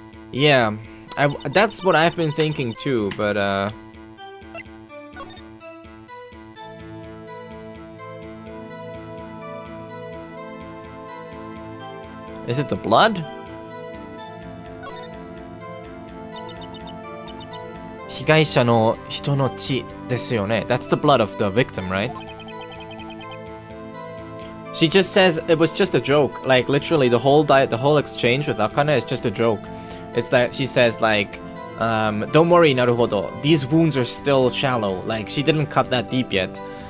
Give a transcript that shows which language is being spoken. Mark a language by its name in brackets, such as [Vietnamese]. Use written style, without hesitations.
[English] Yeah, that's what I've been thinking too, but is it the blood? [Japanese] 被害者の人の血ですよね. [English] That's the blood of the victim, right? She just says it was just a joke. Like literally the whole exchange with Akane is just a joke. It's that she says like, don't worry, Naruhodo. These wounds are still shallow. Like she didn't cut that deep yet.